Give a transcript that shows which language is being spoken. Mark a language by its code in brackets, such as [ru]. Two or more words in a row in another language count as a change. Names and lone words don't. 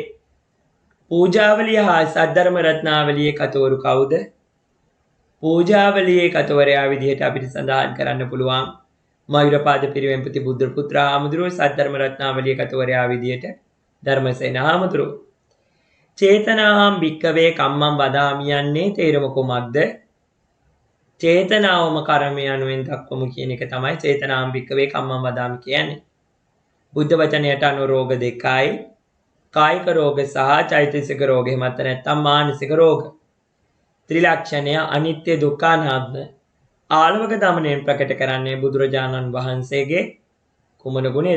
[si] පූජාවලිය හා සද්ධර්ම රත්නාවලියේ කතවරු කවුද? පූජාවලියේ කතවරයා විදිහට අපිට සඳහන් කරන්න පුළුවන් මයුරපාද පිරිවෙන්පති බුද්ධ පුත්‍ර හාමුදුරුවෝ. සද්ධර්ම රත්නාවලියේ කතවරයා විදිහට ධර්මසේන හාමුදුරුවෝ. [pi] චේතනාහම් භික්කවේ කම්මං වදාමි [si] යන්නේ තේරුම කොමක්ද? චේතනාවම කර්මය යනුවෙන් දක්වමු කියන එක තමයි [pi] චේතනාහම් භික්කවේ කම්මං වදාමි [si] කියන්නේ. බුද්ධ වචනයට අනුව රෝග දෙකයි. කායික රෝග සහ චෛතසික රෝග. එහෙමත් නැත්නම් මානසික රෝග. ත්‍රිලක්ෂණය අනිත්‍ය දුක්ඛ අනාත්ම ආලවක දමනයෙන් ප්‍රකට කරන්නේ බුදුරජාණන් වහන්සේගේ කුමන ගුණයද?